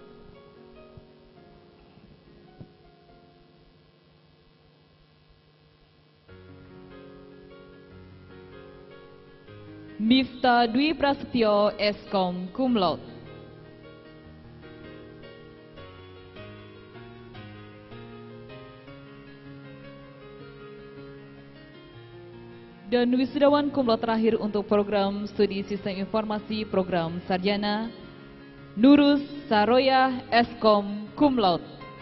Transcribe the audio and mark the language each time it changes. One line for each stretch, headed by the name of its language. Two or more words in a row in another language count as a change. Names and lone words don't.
Indonesian: Mifta Dwi Prasetyo Eskom
Latin: Cum Laude.
Indonesian: Dan wisudawan
Latin: cum laude
Indonesian: terakhir untuk program studi sistem informasi program sarjana Nurus Saroyah Eskom
Latin: Cum Laude.